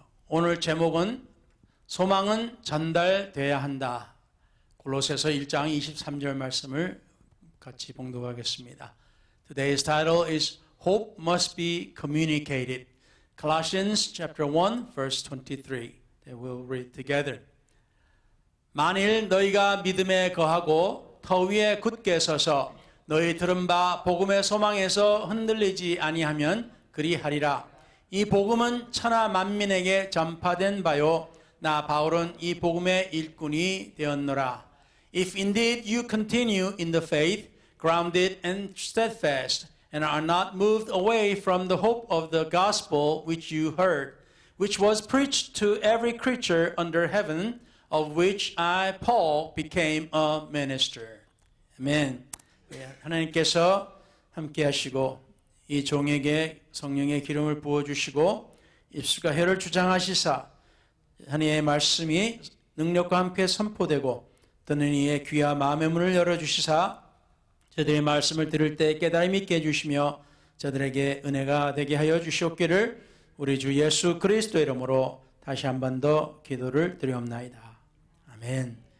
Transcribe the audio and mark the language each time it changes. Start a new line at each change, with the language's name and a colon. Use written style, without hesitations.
Korean: 오늘 제목은 소망은 전달돼야 한다. 골로새서 1장 23절 말씀을 같이 봉독하겠습니다.
English: Today's title is Hope must be communicated. Colossians chapter 1 verse 23. That we'll read together.
Korean: 만일 너희가 믿음에 거하고 터 위에 굳게 서서 너희 들은 바 복음의 소망에서 흔들리지 아니하면 그리하리라. 이 복음은 천하 만민에게 전파된 바요 나 바울은 이 복음의 일꾼이 되었노라.
English: If indeed you continue in the faith, grounded and steadfast, and are not moved away from the hope of the gospel which you heard, which was preached to every creature under heaven, of which I, Paul, became a minister.
Korean: 아멘. 하나님께서 함께 하시고 이 종에게 성령의 기름을 부어주시고 입술과 혀를 주장하시사 하나님의 말씀이 능력과 함께 선포되고 듣는 이의 귀와 마음의 문을 열어주시사 저들의 말씀을 들을 때 깨달음이 있게 해주시며 저들에게 은혜가 되게 하여 주시옵기를 우리 주 예수 그리스도의 이름으로 다시 한 번 더 기도를 드리옵나이다. 아멘.